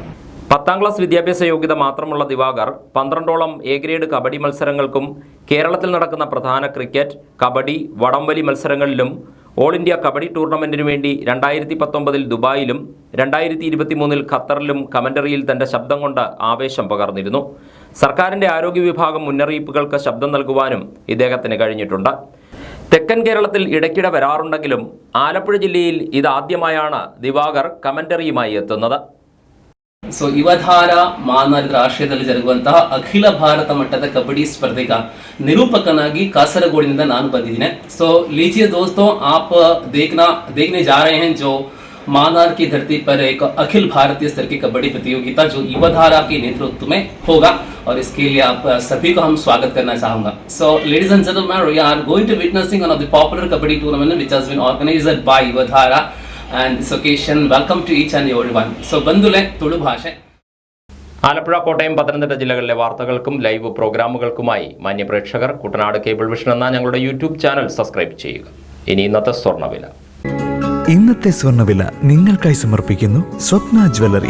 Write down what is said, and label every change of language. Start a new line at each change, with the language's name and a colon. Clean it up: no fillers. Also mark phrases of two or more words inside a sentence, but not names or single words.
Malayalam: 10ാം ക്ലാസ് വിദ്യാഭ്യാസ യോഗ്യത മാത്രമുള്ള ദിവാകർ 12ഓളം A ഗ്രേഡ് കബഡി മത്സരങ്ങൾക്കും കേരളത്തിൽ നടക്കുന്ന പ്രധാന ക്രിക്കറ്റ്, കബഡി, വടംവലി മത്സരങ്ങളിലും
English: All India
Malayalam: കബഡി ടൂർണമെന്റിനു വേണ്ടി 2019 ദുബായിലും 2023 ഖത്തറിലും കമന്ററിയിൽ തന്റെ ശബ്ദം കൊണ്ട് ആവേശം പകർന്നിരുന്നു. സർക്കാരിന്റെ ആരോഗ്യ വിഭാഗം മുന്നറിയിപ്പുകൾക്ക് ശബ്ദം നൽകുവാനും ഇദ്ദേഹത്തിന് കഴിഞ്ഞിട്ടുണ്ട്. തെക്കൻ കേരളത്തിൽ ഇടയ്ക്കിടെ വരാറുണ്ടെങ്കിലും ആലപ്പുഴ ജില്ലയിൽ ഇതാദ്യമായാണ് ദിവാകർ കമന്ററിയുമായി എത്തുന്നത്.
Kannada: ಸೊ ಯುವಧಾರ ಮಾನಾರ್ ರಾಷ್ಟ್ರೀಯದಲ್ಲಿ ಜರುಗುವಂತಹ ಅಖಿಲ ಭಾರತ ಮಟ್ಟದ ಕಬಡ್ಡಿ ಸ್ಪರ್ಧೆಗ ನಿರೂಪಕನಾಗಿ ಕಾಸರಗೋಡಿನಿಂದ ನಾನು ಬಂದಿದ್ದೀನಿ.
Hindi: ಸೊ लीजिए दोस्तों, आप देखने जा रहे हैं जो मानार की धरती पर एक अखिल भारतीय स्तर की कबड्डी प्रतियोगिता जो युवधारा के नेतृत्व में होगा, और इसके लिए आप सभी को हम स्वागत करना चाहूंगा.
English: So ladies and gentlemen, we are going to witnessing one of the popular kabaddi tournament which has been organized by Yuvadhara. And this occasion, welcome to each and everyone.
Malayalam: So ബന്ധുലെ തുളു ഭാഷ. ആലപ്പുഴ, കോട്ടയം, പത്തനംതിട്ട ജില്ലകളിലെ വാർത്തകൾക്കും ലൈവ് പ്രോഗ്രാമുകൾക്കുമായി മാന്യപ്രേക്ഷകർ കുട്ടനാട് കേബിൾ വിഷൻ എന്ന ഞങ്ങളുടെ
English: YouTube channel subscribe
Malayalam: ചെയ്യുക. ഇനി ഇന്നത്തെ സ്വർണ്ണവില. ഇന്നത്തെ സ്വർണ്ണവില നിങ്ങൾക്കായി സമർപ്പിക്കുന്നു സ്വപ്ന ജ്വല്ലറി.